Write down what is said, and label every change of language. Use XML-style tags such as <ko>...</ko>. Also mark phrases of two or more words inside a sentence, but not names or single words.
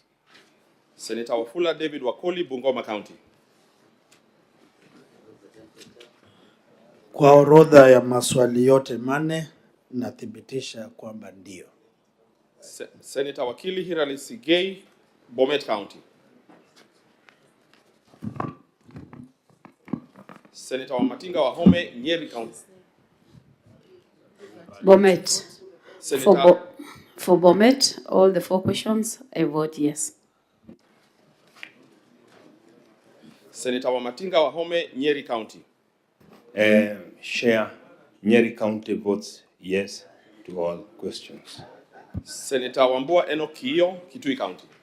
<en>Senator Wafula David Wakoli, Bungoma County.</en> <sw>Kwa orodha ya maswali yote manne nathibitisha kwamba ndio.</sw> <en>Senator Wakili Hirali Sigei, Bomet County. Senator Wamatinga Wahome, Nyeri County. Bomet. Senator For Bomet, all the 4 questions, I vote yes. Senator Wamatinga Wahome, Nyeri County. Chair, Nyeri County votes yes to all questions. Senator Wambua Enoch Kiyo, Kitui County.</en>